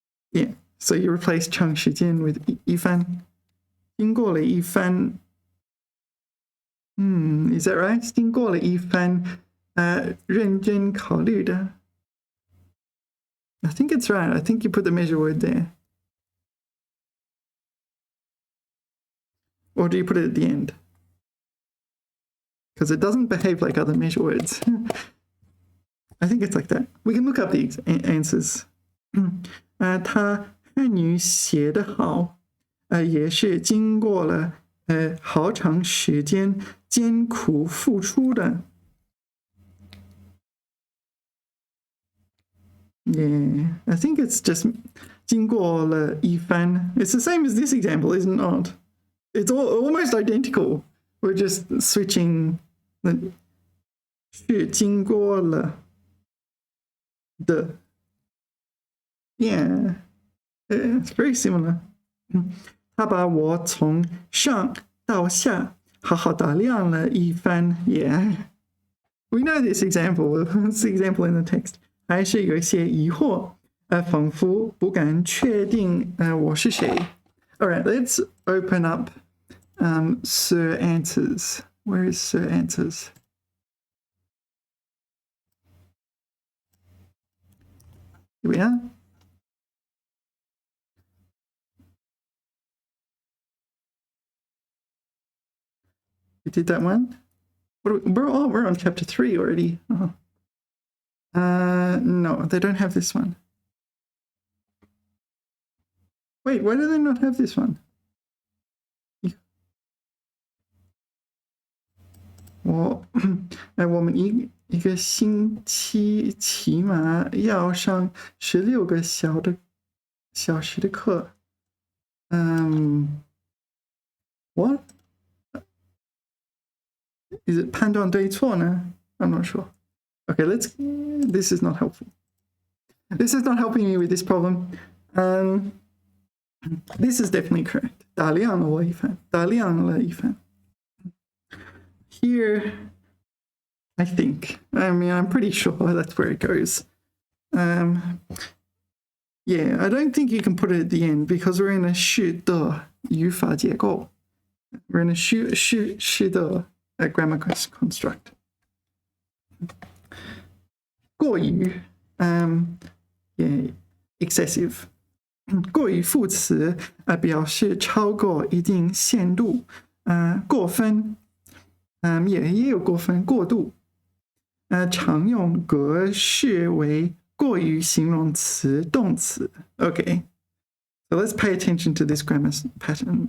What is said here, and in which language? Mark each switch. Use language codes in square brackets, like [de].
[en] Yeah, so you replace 长时间 with 一番。 [zh] 经过了一番 [en] is that right? [zh] 经过了一番认真考虑的。 [en] I think it's right. I think you put the measure word there. Or do you put it at the end? Because it doesn't behave like other measure words. I think it's like that. We can look up the answers. [zh] 他汉语写得好也是经过了好长时间艰苦付出的。 [en] Yeah, I think it's just [zh] 经过了一番. [en] It's the same as this example, isn't it? It's almost identical. We're just switching [zh] 是经过了的. [en] Yeah, it's very similar. [zh] 他把我从上到下好好打量了一番. [en] Yeah, we know this example. It's the example in the text. [zh] 还是有一些疑惑仿佛不敢确定我是谁. [en] All right, let's open up Sir Answers. Where is Sir Answers? Here we are. We did that one. We're on chapter 3 already. Oh. No, they don't have this one. Wait, why do they not have this one? [zh] 我们一个星期起码要上16个小时的课。 [en] What? Is it [zh] 判断对错呢? [en] I'm not sure. Okay, this is not helpful. This is not helping me with this problem. This is definitely correct. [zh] 打量了一番. [en] Here, I think. I'm pretty sure that's where it goes. Yeah, I don't think you can put it at the end because we're in a [zh] 是的语法结构. [en] We're in a 是的 grammar construct. 过于 yeah, excessive. [zh] 过于副词表示超过一定限度。过分也有过分过度。常用格式为过于形容词动词。 [en] Okay, so let's pay attention to this grammar pattern.